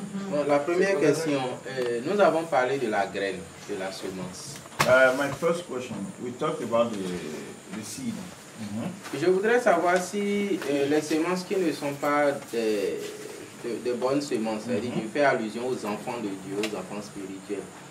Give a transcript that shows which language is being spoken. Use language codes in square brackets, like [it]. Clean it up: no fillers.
[fr] Bon, la première question, nous avons parlé de la graine, de la semence. [en] My first question, we talked about the seed. [fr] Je voudrais savoir si les semences qui ne sont pas de bonnes semences, c'est-à-dire je fais allusion aux enfants de Dieu, aux enfants spirituels.